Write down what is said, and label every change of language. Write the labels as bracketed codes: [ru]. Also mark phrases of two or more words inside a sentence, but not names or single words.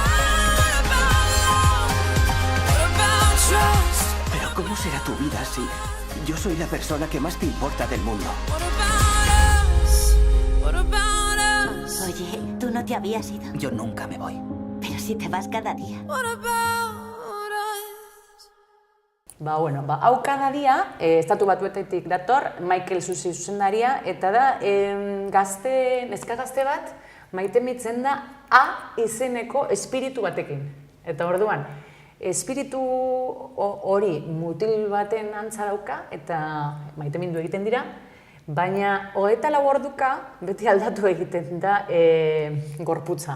[es] Pero ¿cómo será tu vida si yo soy la persona que más te importa del mundo? Oye, tú no te habías ido. Yo nunca me voy. Pero si te vas cada día. [eu] Bueno, hau cada dia, estatu batuetatik dator, Michael Susi zuzendaria, eta da, neska gazte bat, maitemitzen da A izeneko espiritu batekin. Eta orduan, espiritu hori mutil baten antza dauka, eta maitemindu egiten dira, baina 24 orduka beti aldatu egiten da gorputza.